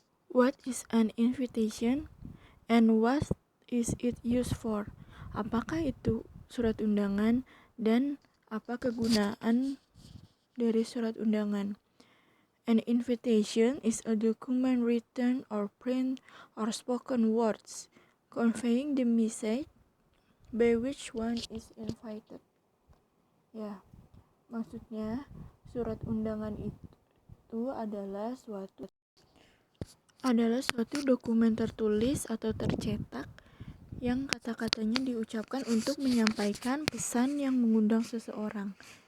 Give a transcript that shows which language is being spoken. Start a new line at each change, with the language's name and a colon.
English: What is an invitation and what is it used for?
Indonesian: Apakah itu surat undangan dan apa kegunaan dari surat undangan?
English: An invitation is a document written or print or spoken words conveying the message by which one is invited.
Indonesian: Ya, maksudnya surat undangan itu adalah suatu dokumen tertulis atau tercetak yang kata-katanya diucapkan untuk menyampaikan pesan yang mengundang seseorang.